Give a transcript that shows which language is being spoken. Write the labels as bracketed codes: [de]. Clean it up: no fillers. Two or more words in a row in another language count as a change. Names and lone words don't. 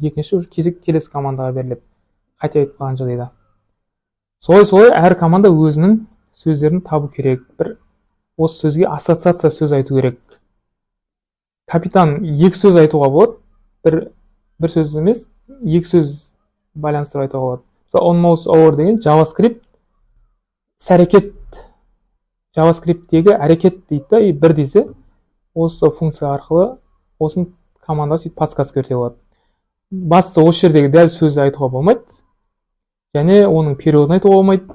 [kk] Екінші уже кезек келесі командаға беріледі. Қате айтып қалған жағдайда. Солай әр команда өзінің сөздерін табу керек. Осы сөзге ассоциация сөз айту керек. Капитан 2 сөз айтуға болады. Бір сөз емес, 2 сөз байланыстырып айтуға болады. Мысалы, [en] on mouse over [kk] деген JavaScript әрекет, JavaScript'тегі әрекет дейді да, бір десе, осы функция арқылы осын команда сөйтіп подсказка берсе болады. Басты осы жердегі дәл сөзді айтуға болмайды, және оның периодын айтуға болмайды.